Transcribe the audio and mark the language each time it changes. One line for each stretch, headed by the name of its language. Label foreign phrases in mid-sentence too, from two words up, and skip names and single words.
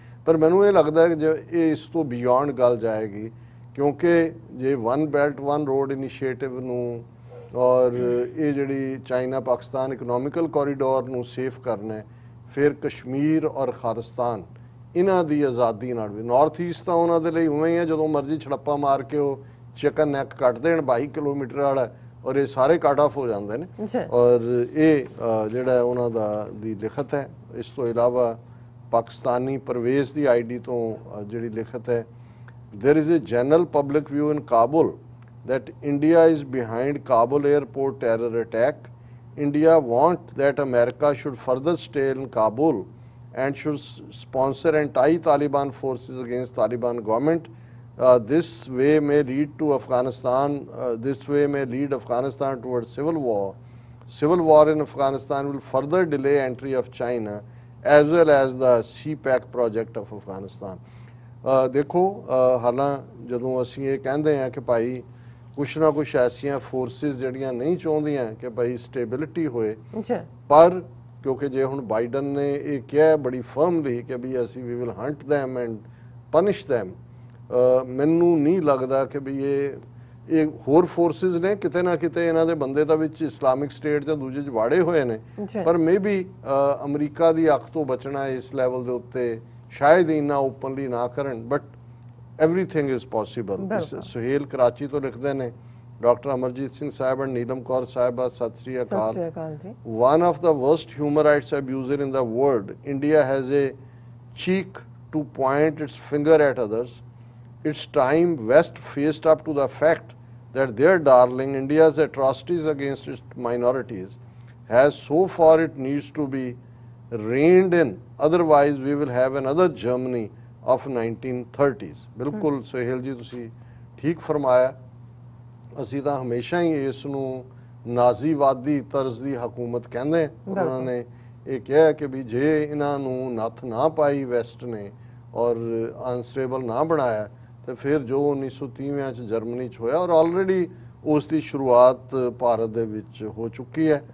Punjabi: ਪਰ ਮੈਨੂੰ ਇਹ ਲੱਗਦਾ ਹੈ ਕਿ ਜੇ ਇਹ ਇਸ ਤੋਂ ਬਿਯੋਂਡ ਗੱਲ ਜਾਏਗੀ, ਕਿਉਂਕਿ ਜੇ ਵਨ ਬੈਲਟ ਵਨ ਰੋਡ ਇਨੀਸ਼ੀਏਟਿਵ ਨੂੰ ਔਰ ਇਹ ਜਿਹੜੀ ਚਾਈਨਾ ਪਾਕਿਸਤਾਨ ਇਕਨੋਮਿਕਲ ਕੋਰੀਡੋਰ ਨੂੰ ਸੇਫ ਕਰਨਾ ਹੈ, ਫਿਰ ਕਸ਼ਮੀਰ ਔਰ ਖਾਲਿਸਤਾਨ ਇਹਨਾਂ ਦੀ ਆਜ਼ਾਦੀ ਨਾਲ ਵੀ ਨਾਰਥ ਈਸਟ ਤਾਂ ਉਹਨਾਂ ਦੇ ਲਈ ਉਵੇਂ ਹੀ ਹੈ, ਜਦੋਂ ਮਰਜ਼ੀ ਛੜੱਪਾ ਮਾਰ ਕੇ ਉਹ ਚਿਕਨ ਨੈਕ ਕੱਟ ਦੇਣ 22 ਕਿਲੋਮੀਟਰ ਵਾਲਾ ਔਰ ਇਹ ਸਾਰੇ
English: cut off
Punjabi: ਹੋ ਜਾਂਦੇ ਨੇ। ਔਰ ਇਹ ਜਿਹੜਾ ਉਹਨਾਂ ਦਾ ਦੀ ਲਿਖਤ ਹੈ। ਇਸ ਤੋਂ ਇਲਾਵਾ ਪਾਕਿਸਤਾਨੀ ਪਰਵੇਜ਼ ਦੀ ਆਈਡੀ ਤੋਂ ਜਿਹੜੀ ਲਿਖਤ ਹੈ,
English: there is a general public view in Kabul that India is behind Kabul airport terror attack. India wants that America should further stay in Kabul and should sponsor anti-Taliban forces against Taliban government. This way may lead to Afghanistan. This way may lead Afghanistan towards civil war. Civil war in Afghanistan will further delay entry of China as well as the CPAC project of Afghanistan.
Punjabi: ਦੇਖੋ ਹਾਲਾਂ ਜਦੋਂ ਅਸੀਂ ਇਹ ਕਹਿੰਦੇ ਹਾਂ ਕਿ ਭਾਈ ਕੁਛ ਨਾ ਕੁਛ ਐਸੀਆਂ ਫੋਰਸਿਸ ਜਿਹੜੀਆਂ ਨਹੀਂ ਚਾਹੁੰਦੀਆਂ ਕਿ ਭਾਈ ਸਟੇਬਿਲਿਟੀ ਹੋਏ, ਪਰ ਕਿਉਂਕਿ ਜੇ ਹੁਣ ਬਾਈਡਨ ਨੇ ਇਹ ਕਿਹਾ ਬੜੀ ਫਰਮਲੀ ਕਿ ਵੀ ਅਸੀਂ
English: we will hunt them and punish them,
Punjabi: ਮੈਨੂੰ ਨਹੀਂ ਲੱਗਦਾ ਕਿ ਵੀ ਇਹ ਹੋਰ ਫੋਰਸਿਸ ਨੇ, ਕਿਤੇ ਨਾ ਕਿਤੇ ਇਹਨਾਂ ਦੇ ਬੰਦੇ ਤਾਂ ਵਿੱਚ ਇਸਲਾਮਿਕ ਸਟੇਟ ਜਾਂ ਦੂਜੇ 'ਚ ਵਾੜੇ ਹੋਏ ਨੇ, ਪਰ ਮੇਬੀ ਅਮਰੀਕਾ ਦੀ ਅੱਖ ਤੋਂ ਬਚਣਾ ਇਸ ਲੈਵਲ ਦੇ ਉੱਤੇ ਸ਼ਾਇਦ ਇੰਨਾ ਓਪਨਲੀ ਨਾ ਕਰਨ, ਬਟ
English: everything is possible.
Punjabi: ਸੁਹੇਲ ਕਰਾਚੀ ਤੋਂ ਲਿਖਦੇ ਨੇ, ਡਾਕਟਰ ਅਮਰਜੀਤ ਸਿੰਘ ਸਾਹਿਬ and ਨੀਲਮ ਕੌਰ ਸਾਹਿਬਾ, ਸਤਿ ਸ੍ਰੀ ਅਕਾਲ ਜੀ।
English: One of the worst human rights abuser in the world, India has a cheek to point its finger at others. It's time West faced up to the fact that their darling India's atrocities against its minorities has so far it needs to be reined in, otherwise we will have another Germany of 1930s.
Punjabi: ਬਿਲਕੁਲ ਸੁਹੇਲ ਜੀ ਤੁਸੀਂ ਠੀਕ ਫਰਮਾਇਆ। ਅਸੀਂ ਤਾਂ ਹਮੇਸ਼ਾ ਹੀ ਇਸ ਨੂੰ ਨਾਜ਼ੀਵਾਦੀ ਤਰਜ਼ ਦੀ ਹਕੂਮਤ ਕਹਿੰਦੇ। ਉਹਨਾਂ ਨੇ ਇਹ ਕਿਹਾ ਕਿ ਵੀ ਜੇ ਇਹਨਾਂ ਨੂੰ ਨੱਥ ਨਾ ਪਾਈ ਵੈਸਟ ਨੇ ਔਰ ਅਨਸਟੇਬਲ ਨਾ ਬਣਾਇਆ ਤੇ ਫਿਰ ਜੋ 1930 ਚ ਜਰਮਨੀ ਚ ਹੋਇਆ, ਔਰ ਆਲਰੇਡੀ ਉਸ ਦੀ ਸ਼ੁਰੂਆਤ ਭਾਰਤ ਦੇ ਵਿੱਚ ਹੋ ਚੁੱਕੀ ਹੈ।